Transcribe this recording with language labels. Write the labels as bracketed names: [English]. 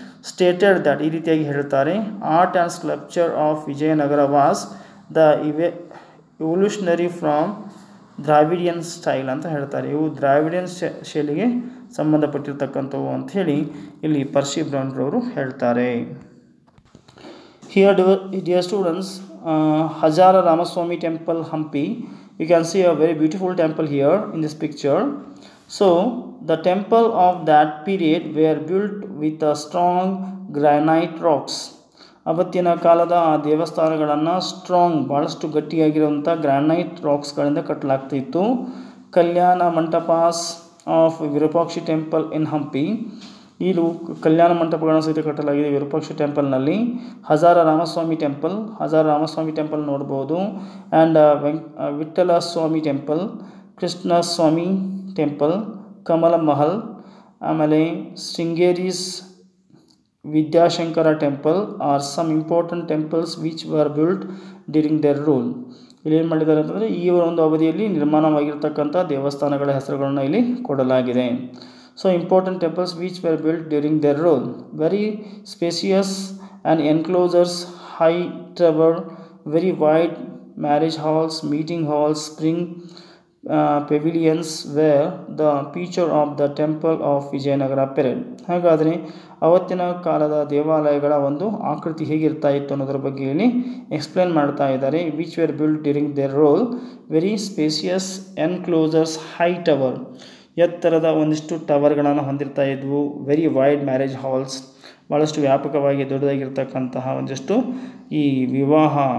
[English] stated that [Kannada] ಈ ರೀತಿಯಾಗಿ ಹೇಳ್ತಾರೆ, [English] art and sculpture of Vijayanagara was the evolutionary from Dravidian style [Kannada] ಅಂತ ಹೇಳ್ತಾರೆ. ಇವು ದ್ರಾವಿಡಿಯನ್ ಶೈಲಿಗೆ ಸಂಬಂಧಪಟ್ಟಿರ್ತಕ್ಕಂಥವು ಅಂಥೇಳಿ ಇಲ್ಲಿ ಪರ್ಸಿ ಬ್ರೌನ್ರವರು ಹೇಳ್ತಾರೆ. [English] Here dear students, Hazara Ramaswami temple, Hampi. You can see a very beautiful temple here in this picture. So the temple of that period were built with a strong granite rocks. [Kannada] ಅವತ್ತಿನ ಕಾಲದ ಆ ದೇವಸ್ಥಾನಗಳನ್ನು ಸ್ಟ್ರಾಂಗ್, ಭಾಳಷ್ಟು ಗಟ್ಟಿಯಾಗಿರುವಂಥ granite ರಾಕ್ಸ್ಗಳಿಂದ ಕಟ್ಟಲಾಗ್ತಿತ್ತು. [English] Kalyana Mantapas of Virupakshi temple in Hampi. [Kannada] ಇದು ಕಲ್ಯಾಣ ಮಂಟಪಗಳನ್ನು ಸಹಿತ ಕಟ್ಟಲಾಗಿದೆ ವಿರೂಪಾಕ್ಷಿ ಟೆಂಪಲ್ನಲ್ಲಿ. ಹಜಾರ Ramaswamy temple ನೋಡ್ಬೋದು. [English] And Vitthala Swami temple, Krishna Swami temple, Kamala Mahal, ಆಮೇಲೆ Sringeri's Vidyashankara temple are some important temples which were built during their rule. [Kannada] ಇಲ್ಲಿ ಏನು ಮಾಡಿದ್ದಾರೆ ಅಂತಂದರೆ ಈ ಒಂದು ಅವಧಿಯಲ್ಲಿ ನಿರ್ಮಾಣವಾಗಿರ್ತಕ್ಕಂಥ ದೇವಸ್ಥಾನಗಳ ಹೆಸರುಗಳನ್ನು ಇಲ್ಲಿ ಕೊಡಲಾಗಿದೆ. [English] So important temples which were built during their rule. Very spacious and enclosures, high tower, very wide marriage halls, meeting halls, spring pavilions were the feature of the temple of Vijayanagara period. [Kannada] ಹಾಗಾದರೆ ಅವತ್ತಿನ ಕಾಲದ ದೇವಾಲಯಗಳ ಒಂದು ಆಕೃತಿ ಹೇಗಿರ್ತಾ ಇತ್ತು ಅನ್ನೋದ್ರ ಬಗ್ಗೆ ಇಲ್ಲಿ ಎಕ್ಸ್ಪ್ಲೇನ್ ಮಾಡ್ತಾ ಇದ್ದಾರೆ. [English] Which were built during their rule. Very spacious enclosures, high tower, [Kannada] ಎತ್ತರದ ಒಂದಿಷ್ಟು ಟವರ್ಗಳನ್ನು ಹೊಂದಿರ್ತಾ ಇದ್ವು. [English] very wide marriage halls, [Kannada] ಭಾಳಷ್ಟು ವ್ಯಾಪಕವಾಗಿ ದೊಡ್ಡದಾಗಿರ್ತಕ್ಕಂತಹ ಒಂದಿಷ್ಟು ಈ ವಿವಾಹ